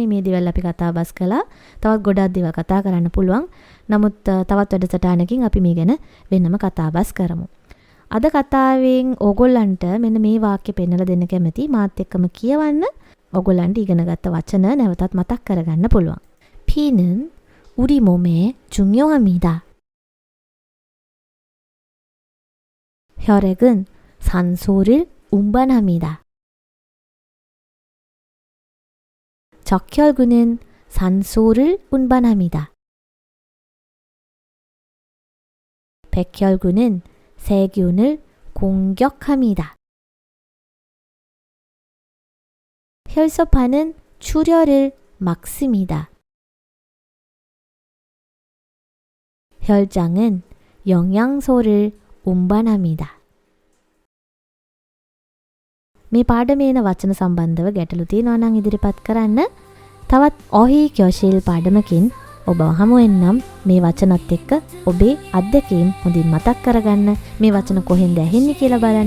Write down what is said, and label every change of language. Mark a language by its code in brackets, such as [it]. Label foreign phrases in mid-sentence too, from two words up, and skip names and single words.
[si] මේ දේවල් අපි කතා බස් කළා. තවත් ගොඩක් දේවල් කතා කරන්න පුළුවන්. නමුත් තවත් වැඩසටහනකින් අපි මේ ගැන වෙනම කතා බස් කරමු. අද කතාවෙන් ඕගොල්ලන්ට මෙන්න මේ වාක්‍ය පෙන්නලා දෙන්න කැමති. මාත් එක්කම කියවන්න. ඕගොල්ලන්ට ඉගෙනගත්ත වචන නැවතත් මතක් කරගන්න පුළුවන්. [ko] 피는 우리 몸에 중요합니다. 혈액은 산소를 운반합니다. 적혈구는 산소를 운반합니다. 백혈구는 세균을 공격합니다. 혈소판은 출혈을 막습니다. 혈장은 영양소를 운반합니다. [si] මේ පාඩමේන වචන සම්බන්ධව ගැටලු තියෙනවා නම් ඉදිරිපත් කරන්න. තවත් ඔහි කියෝශීල් පාඩමකින් ඔබ හමු වෙන්නම්. මේ වචනත් එක්ක ඔබේ අත්දැකීම් හොඳින් මතක් කරගන්න. මේ වචන කොහෙන්ද ඇහෙන්නේ කියලා බලන්න.